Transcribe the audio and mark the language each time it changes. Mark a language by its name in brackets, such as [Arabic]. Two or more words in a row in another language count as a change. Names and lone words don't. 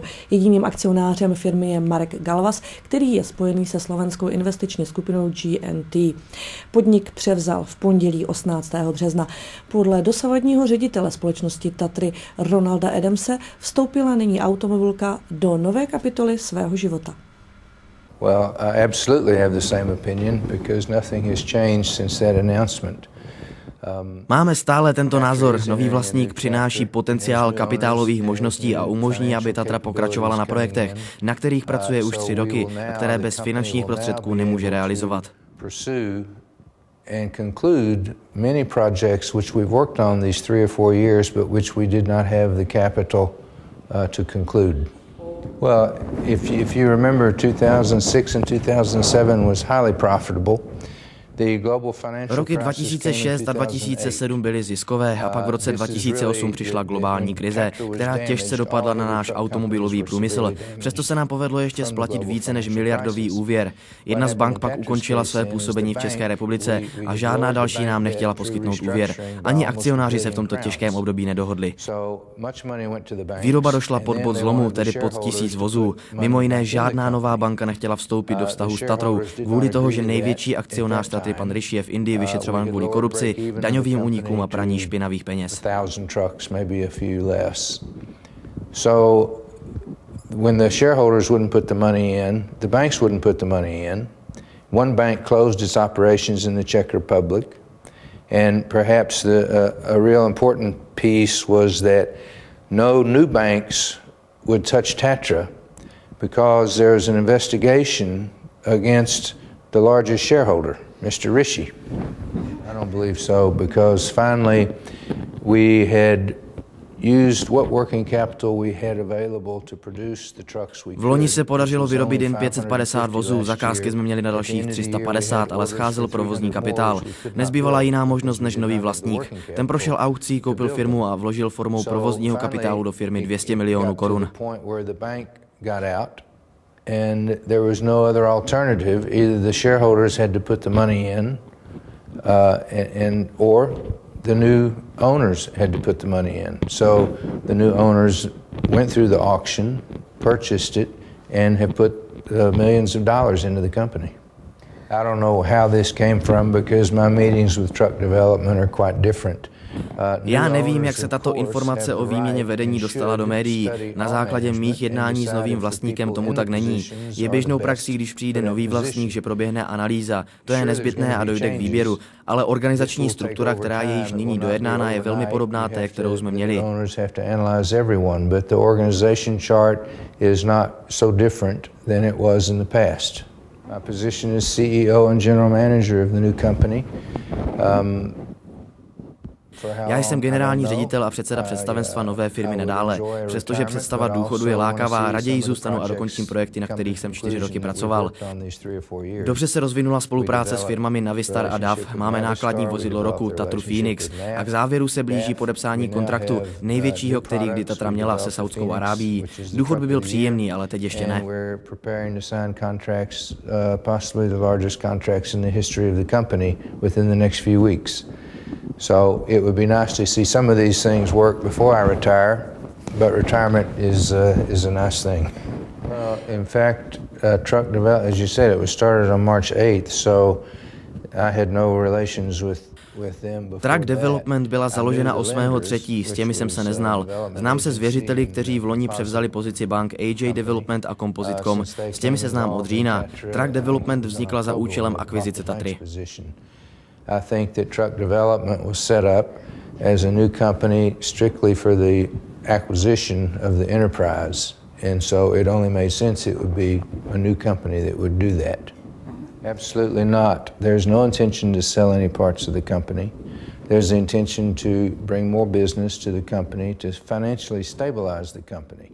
[Czech] Jediným akcionářem firmy je Marek Galvas, který je spojený se slovenskou investiční skupinou GNT. Podnik převzal v pondělí 18. března. Podle dosavadního ředitele společnosti Tatry Ronalda Adamse vstoupila nyní automobilka do nové kapitoly svého života. [English] Well, I absolutely have the same opinion because nothing has changed since that announcement. [Czech] Máme stále tento názor. Nový vlastník přináší potenciál kapitálových možností a umožní, aby Tatra pokračovala na projektech, na kterých pracuje už 3 roky a které bez finančních prostředků nemůže realizovat. [English] And conclude many projects which we've worked on these 3 or 4 years, but which we did not have the capital to conclude. Well, if you remember, 2006 and 2007 was highly profitable. [Czech] Roky 2006 a 2007 byly ziskové a pak v roce 2008 přišla globální krize, která těžce dopadla na náš automobilový průmysl. Přesto se nám povedlo ještě splatit více než miliardový úvěr. Jedna z bank pak ukončila své působení v České republice a žádná další nám nechtěla poskytnout úvěr. Ani akcionáři se v tomto těžkém období nedohodli. Výroba došla pod bod zlomu, tedy pod 1000 vozů. Mimo jiné žádná nová banka nechtěla vstoupit do vztahu s Tatrou kvůli toho, že největší akcionář Tatry pan Rishi je v Indii vyšetřován kvůli korupci, daňovým únikům a praní špinavých peněz. [English] So when the shareholders wouldn't put the money in, the banks wouldn't put the money in. One bank closed its operations in the Czech Republic, and perhaps a real important piece was that no new banks would touch Tatra because there's an investigation against the largest shareholder, Mr. Rishi. I don't believe so, because finally we had used what working capital we had available to produce the trucks we could. [Czech] V loni se podařilo vyrobit jen 550 vozů, zakázky jsme měli na dalších 350, ale scházel provozní kapitál. Nezbývala jiná možnost než nový vlastník. Ten prošel aukcí, koupil firmu a vložil formou provozního kapitálu do firmy 200 milionů korun. [English] And there was no other alternative. Either the shareholders had to put the money in, or the new owners had to put the money in. So the new owners went through the auction, purchased it, and have put millions of dollars into the company. I don't know how this came from because my meetings with Truck Development are quite different. [Czech] Já nevím, jak se tato informace o výměně vedení dostala do médií. Na základě mých jednání s novým vlastníkem tomu tak není. Je běžnou praxí, když přijde nový vlastník, že proběhne analýza. To je nezbytné a dojde k výběru. Ale organizační struktura, která je již nyní dojednána, je velmi podobná té, kterou jsme měli. [English] My position is CEO and general manager of the new company. [Czech] Já jsem generální ředitel a předseda představenstva nové firmy nadále. Přestože představa důchodu je lákavá, raději zůstanu a dokončím projekty, na kterých jsem 4 roky pracoval. Dobře se rozvinula spolupráce s firmami Navistar a DAF. Máme nákladní vozidlo roku Tatru Phoenix a k závěru se blíží podepsání kontraktu největšího, který kdy Tatra měla se Saudskou Arábií. Důchod by byl příjemný, ale teď ještě ne. [English] So it would be nice to see some of these things work before I retire, but retirement is a nice thing. In fact, Truck Development, as you said, it was started on March 8th, so I had no relations with them before. [Czech] Truck Development byla založena 8.3., s těmi jsem se neznal. Znám se s věřiteli, kteří v loni převzali pozici bank AJ Development a Composite.com. S těmi se znám od října. Truck Development vznikla za účelem akvizice Tatry. [English] I think that Truck Development was set up as a new company strictly for the acquisition of the enterprise. And so it only made sense it would be a new company that would do that. Absolutely not. There's no intention to sell any parts of the company. There's the intention to bring more business to the company, to financially stabilize the company.